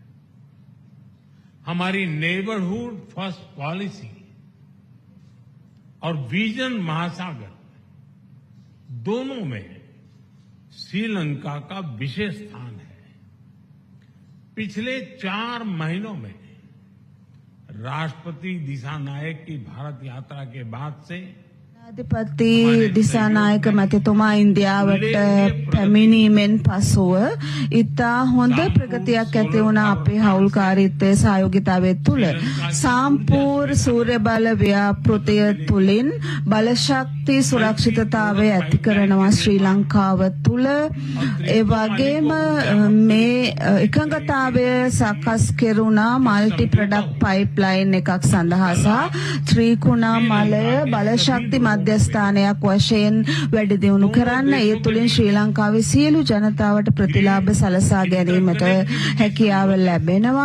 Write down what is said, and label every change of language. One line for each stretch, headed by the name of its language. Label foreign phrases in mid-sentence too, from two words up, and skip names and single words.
Hindi: हमारी
English: neighbourhood first policy
Hindi: और विजन महासागर दोनों में श्रीलंका का विशेष स्थान है। पिछले 4 महीनों में राष्ट्रपति दिशा नायक की भारत यात्रा के बाद से
Sinhala: අධිපති දිසානායක මැතිතුමා ඉන්දියාවට පැමිණීමෙන් පසුව ඉතා හොඳ ප්‍රගතියක් ඇති වුණා අපේ හවුල්කාරීත්වයේ සහයෝගිතාවය තුළ සම්පූර්ණ සූර්ය බල ව්‍යාපෘතිය තුළින් බලශක්ති සුරක්ෂිතතාවය ඇති කරනවා ශ්‍රී ලංකාව තුළ ඒ වගේම මේ එකඟතාවය සකස් කෙරුණා
English: multi product pipeline
Sinhala: එකක් සඳහා සහ ත්‍රිකුණාමලය බලශක්ති මධ්‍යස්ථානයක් වශයෙන් වැඩි දියුණු කරන්න ඒ තුලින් ශ්‍රී ලංකාවේ සියලු ජනතාවට ප්‍රතිලාභ සලසා ගැනීමට හැකියාව ලැබෙනවා.